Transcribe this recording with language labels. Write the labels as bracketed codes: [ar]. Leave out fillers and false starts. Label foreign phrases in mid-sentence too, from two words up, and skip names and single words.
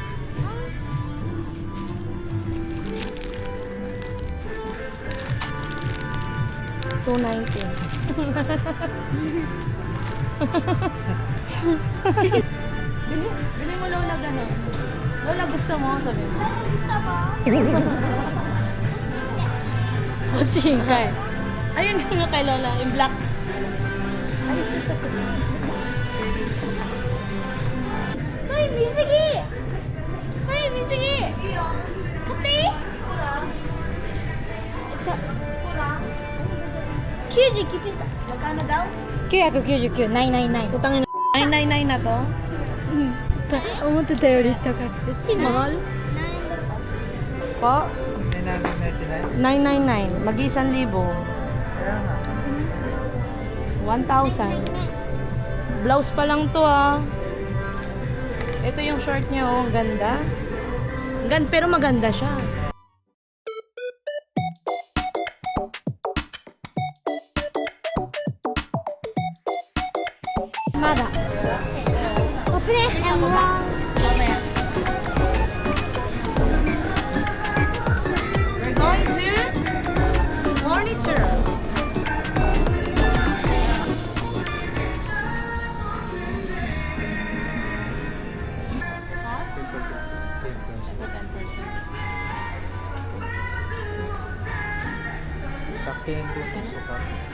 [tl] Bili mo Lola gano'n. Lola, gusto mo? Sabi mo. Gusto mo? [ja] 欲しいんかい。 [tl] Ayun nga kay Lola, yung black. Hoy, [ja] 見すぎ。はい、見すぎ。買っていい？99ピース。 [tl] Magkano daw? [ja] 999、999。 [tl] Putang ina. 999 na to? [ja] 思ってたより高くて。 [tl] Mahal? [ja] 何円だった？ [tl] Po? May nanay 999. Mag-1,000. Kaya nga. 1,000. Blouse pa lang to ah. Ito yung short niya oh. Ganda. Pero maganda siya. [ja] Mada. [en] Open it and run. We're going to furniture. [tl] Ito 10%. Sakin ko yung sukat.